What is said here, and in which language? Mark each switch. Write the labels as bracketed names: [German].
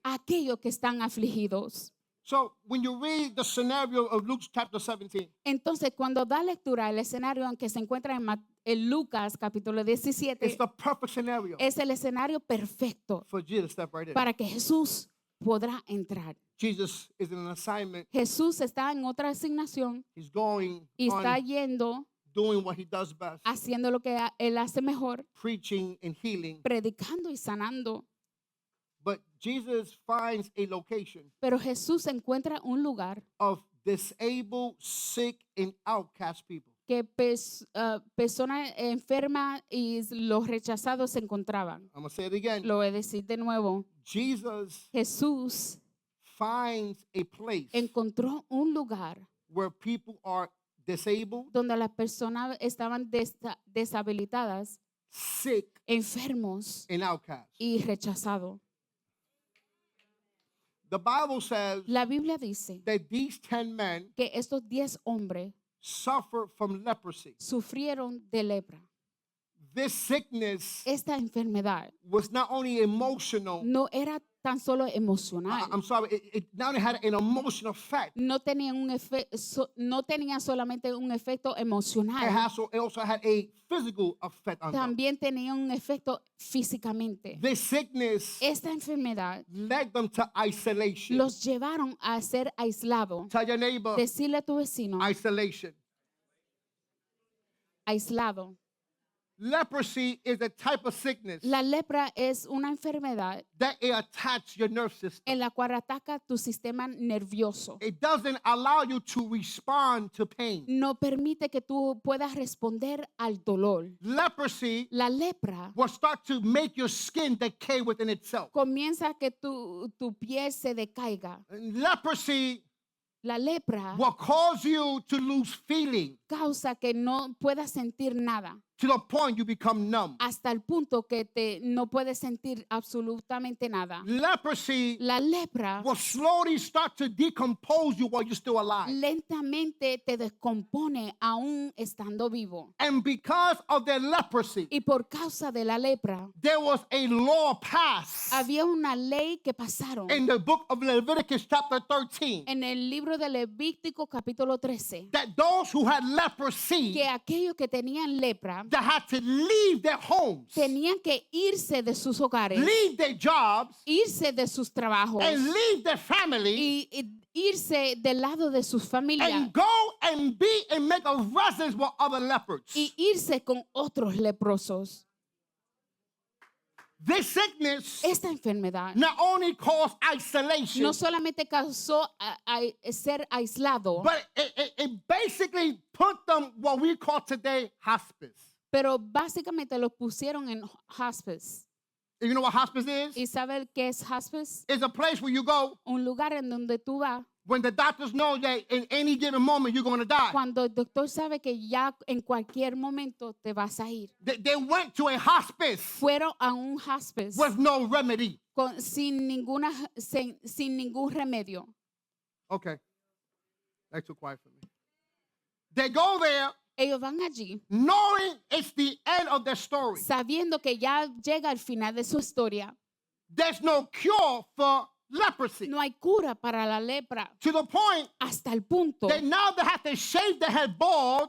[Spanish] a aquellos que están afligidos. [English] So when you read the scenario of Luke chapter 17, [Spanish] Entonces, cuando da lectura el escenario en que se encuentra en Lucas capítulo [English] it's [Spanish] 17, [English] the perfect scenario [Spanish] es el escenario perfecto [English] for Jesus to step right in. [Spanish] para que Jesús podrá entrar. [English] Jesus is in an assignment. [Spanish] Jesús está en otra asignación [English] He's going [Spanish] y está [English] on [Spanish] yendo, [English] doing what he does best, [Spanish] haciendo lo que Él hace mejor, [English] preaching and healing. [Spanish] predicando y sanando. [English] But Jesus finds a location [Spanish] Pero Jesús encuentra un lugar [English] of disabled, sick, and outcast people. [Spanish] que personas enfermas y los rechazados se encontraban. [English] I'm going to say it again. [Spanish] Lo voy a decir de nuevo. [English] Jesus [Spanish] Jesús [English] finds a place [Spanish] encontró un lugar [English] where people are disabled, [Spanish] donde las personas estaban deshabilitadas, [English] sick, [Spanish] enfermos [English] and outcast. [Spanish] y rechazados. [English] The Bible says [Spanish] La Biblia dice [English] that these 10 men [Spanish] que estos 10 hombres [English] suffer from leprosy. [Spanish] sufrieron de lepra. [English] This sickness [Spanish] Esta enfermedad [English] was not only emotional, [Spanish] no era tan solo emocional, [English] I'm sorry, it not only had an emotional effect, [Spanish] no tenía no tenía solamente un efecto emocional, [English] it also had a physical effect on them. [Spanish] también tenía un efecto físicamente. [English] This sickness [Spanish] Esta enfermedad [English] led them to isolation. [Spanish] los llevaron a ser aislados. [English] Tell your neighbor, [Spanish] Decirle a tu vecino, [English] isolation. [Spanish] aislado. [English] Leprosy is a type of sickness [Spanish] La lepra es una enfermedad [English] that it attacks your nerve system. [Spanish] en la cual ataca tu sistema nervioso. [English] It doesn't allow you to respond to pain. [Spanish] No permite que tú puedas responder al dolor. [English] Leprosy [Spanish] La lepra [English] will start to make your skin decay within itself. [Spanish] comienza a que tu piel se decaiga. [English] Leprosy [Spanish] La lepra [English] will cause you to lose feeling [Spanish] causa que no puedas sentir nada [English] to the point you become numb. [Spanish] hasta el punto que no puedes sentir absolutamente nada. [English] Leprosy [Spanish] La lepra [English] will slowly start to decompose you while you're still alive. [Spanish] lentamente te descompone aún estando vivo. [English] And because of their leprosy, [Spanish] Y por causa de la lepra, [English] there was a law passed [Spanish] había una ley que pasaron [English] in the book of Leviticus chapter 13 [Spanish] en el libro de Levítico capítulo 13, [English] that those who had leprosy [Spanish] que aquellos que tenían lepra [English] that had to leave their homes, [Spanish] tenían que irse de sus hogares, [English] leave their jobs, [Spanish] irse de sus trabajos [English] and leave their family [Spanish] y irse del lado de sus familias [English] and go and be and make a residence with other leopards. [Spanish] y irse con otros leprosos. [English] This sickness [Spanish] Esta enfermedad [English] not only caused isolation, [Spanish] no solamente causó ser aislado, [English] but it basically put them what we call today hospice. [Spanish] pero básicamente los pusieron en hospice. [English] You know what hospice is? [Spanish] ¿Y sabe qué es hospice? [English] It's a place where you go [Spanish] Un lugar en donde tú vas [English] when the doctors know that in any given moment you're going to die. [Spanish] cuando el doctor sabe que ya en cualquier momento te vas a ir. [English] They went to a hospice [Spanish] Fueron a un hospice [English] with no remedy. [Spanish] sin ningún remedio. [English] Okay. That's too quiet for me. They go there [Spanish] Ellos van allí [English] knowing it's the end of their story. [Spanish] sabiendo que ya llega el final de su historia. [English] There's no cure for leprosy. [Spanish] No hay cura para la lepra [English] To the point [Spanish] hasta el punto [English] that now they have to shave their head bald,